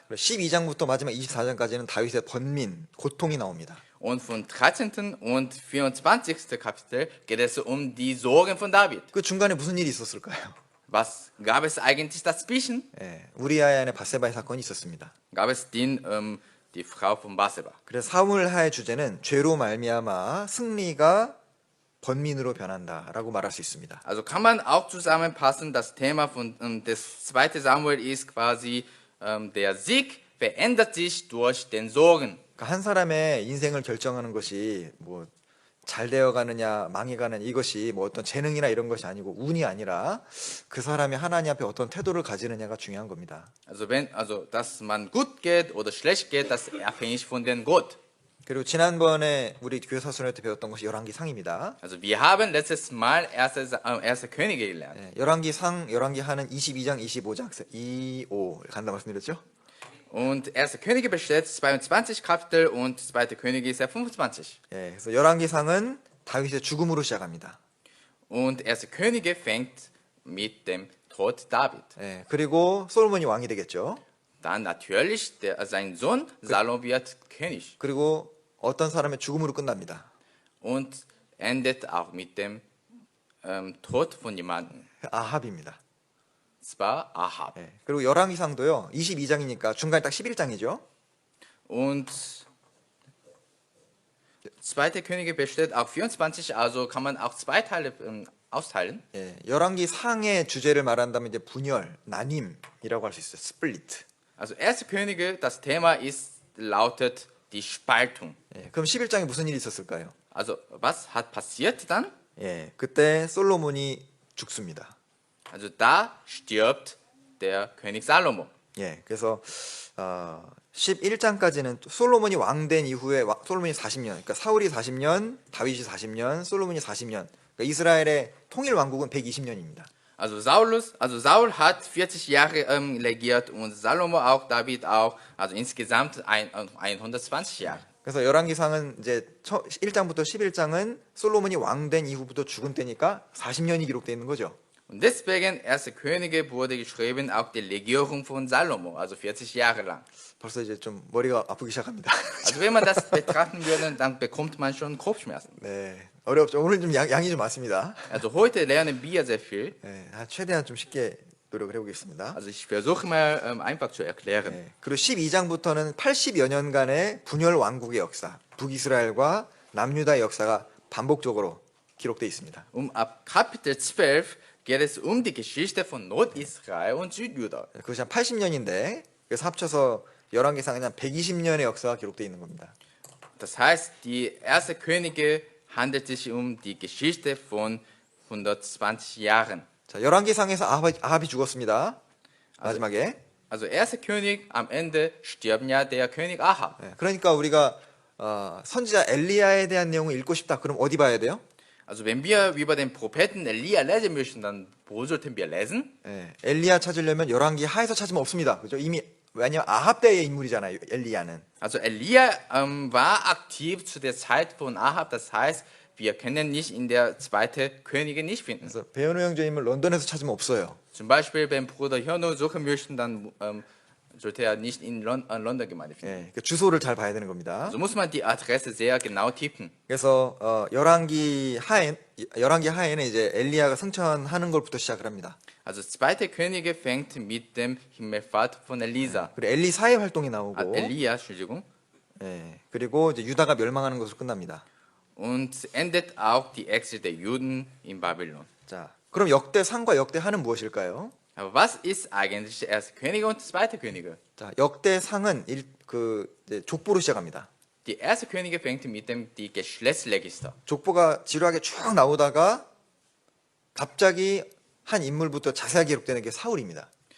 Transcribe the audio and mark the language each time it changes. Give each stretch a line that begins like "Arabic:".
Korean: 12장부터 마지막 24장까지는 다윗의 번민, 고통이 나옵니다.
German: Und von 13. und 24. Kapitel geht es um die Sorgen von David.
Korean: 그 중간에 무슨 일이 있었을까요?
German: Was gab es eigentlich dazwischen?
Korean: 예, 우리아의 아내 바세바의 사건이 있었습니다.
German: Gab es die Frau von Bathseba.
Korean: 그래서 사무엘하의 주제는 죄로 말미암아 승리가 번민으로 변한다라고 말할 수 있습니다.
German: Also kann man auch zusammenfassen, das Thema von des 2. Samuel ist quasi der Sieg verändert sich durch den Sorgen.
Korean: 그러니까 한 사람의 인생을 결정하는 것이 뭐 잘 되어가느냐 망해가느냐 이것이 뭐 어떤 재능이나 이런 것이 아니고 운이 아니라 그 사람이 하나님 앞에 어떤 태도를 가지느냐가 중요한 겁니다.
German: Also dass man gut geht oder schlecht geht, das ist abhängig von dem Gott.
Korean: 그리고 지난번에 우리 교회 사순회 때 배웠던 것이 열왕기상입니다.
German: Also wir haben letztes Mal erste Könige gelernt.
Korean: 예, 열왕기상, 열왕기하는 22장, 25장, 25 간다 말씀드렸죠?
German: Und 1. Könige besteht 22 Kapitel und 2. Könige ist ja 25.
Korean: 예, 그래서 열왕기상은 다윗의 죽음으로 시작합니다.
German: Und 1. Könige fängt mit dem Tod David.
Korean: 예, 그리고 솔로몬이 왕이 되겠죠.
German: Dann natürlich sein Sohn Salom wird König.
Korean: 그리고 어떤 사람의 죽음으로 끝납니다.
German: Und endet auch mit dem Tod von jemandem.
Korean: 아합입니다.
German: Zwar Ahab.
Korean: 예, 그리고 열왕기상도요. 22장이니까 중간에 딱 11장이죠.
German: Und 2. Könige besteht auch 24, also kann man auch zwei Teile austeilen.
Korean: 예, 열왕기상의 주제를 말한다면 이제 분열, 나님이라고 할 수 있어요.
English: 스플리트.
German: Also 1. Könige, das Thema lautet die Spaltung.
Korean: 예, 그럼 11장에 무슨 일이 있었을까요?
German: Also was hat passiert dann?
Korean: 예, 그때 솔로몬이 죽습니다.
German: Also da stirbt der König Salomo.
Korean: 예, 그래서 11장까지는 솔로몬이 왕된 이후에 솔로몬이 40년, 그러니까 사울이 40년, 다윗이 40년, 솔로몬이 40년. 그러니까 이스라엘의 통일 왕국은 120년입니다.
German: Also Saul hat 40 Jahre regiert und Salomo auch, David auch, also insgesamt 120 Jahre.
Korean: 그래서 열왕기상은 이제 1장부터 11장은 솔로몬이 왕된 이후부터 죽은 때니까 40년이 기록되어 있는 거죠.
German: Und deswegen 1. Könige wurde geschrieben auch die Regierung von Salomo, also 40 Jahre lang.
Korean: 벌써 이제 좀 머리가 아프기 시작합니다.
German: Also wenn man das betrachten würde, dann bekommt man schon Kopfschmerzen.
Korean: 네, 어렵죠. 오늘 좀 양이 좀 많습니다.
German: Also heute lernen wir sehr viel.
Korean: 네, 최대한 좀 쉽게 노력을 해보겠습니다.
German: Also ich versuche mal einfach zu erklären.
Korean: 네, 그리고 12장부터는 80여 년간의 분열 왕국의 역사, 북이스라엘과 남유다의 역사가 반복적으로 기록되어 있습니다.
German: Ab Kapitel 12 geht es um die Geschichte von Nordisrael und Südjuda.
Korean: 그것이 한 80년인데 그래서 합쳐서 열왕기상은 한 120년의 역사가 기록되어 있는 겁니다.
German: Das heißt, die 1. Könige handelt sich um die Geschichte von 120 Jahren.
Korean: 자, 열왕기상에서 아합이 죽었습니다. 마지막에
German: Also 1. König, am Ende stirbt ja der König Ahab.
Korean: 예, 그러니까 우리가 선지자 엘리야에 대한 내용을 읽고 싶다. 그럼 어디 봐야 돼요?
German: Also wenn wir über den Propheten Elia lesen möchten, dann wo sollten wir lesen?
Korean: 예, 엘리야 찾으려면 열왕기 하에서 찾으면 없습니다. 그죠? 이미 왜냐면 아합 때의 인물이잖아요. 엘리야는.
German: Also Elia war aktiv zu der Zeit von Ahab, das heißt, wir können nicht in der 2. Könige nicht finden.
Korean: 그래서 배현우 형제님을 런던에서 찾으면 없어요.
German: Zum Beispiel, wenn Bruder Hyunwoo suchen möchten, dann sollte er nicht in London Gemeinde finden.
Korean: 예, 그러니까 주소를 잘 봐야 되는 겁니다.
German: So muss man die Adresse sehr genau tippen.
Korean: 그래서 열왕기 하에는 이제 엘리야가 승천하는 것부터 시작을 합니다.
German: Also 2. Könige fängt mit dem Himmelfahrt von Elisa.
Korean: 그리고 엘리사의 활동이 Ah, 나오고,
German: Elia, Entschuldigung.
Korean: 예, 그리고 이제 유다가 멸망하는 것으로 끝납니다.
German: Und endet auch die Exil der Juden in Babylon.
Korean: 자, 그럼 역대상과 역대하는 무엇일까요?
German: Aber was ist eigentlich der 1. Könige und 2. Könige?
Korean: 자, 역대상은 이제 족보로 시작합니다.
German: Die 1. Könige fängt mit dem die Geschlechtsregister.
Korean: 족보가 지루하게 쭉 나오다가 갑자기 한 인물부터 자세하게 기록되는 게 사울입니다.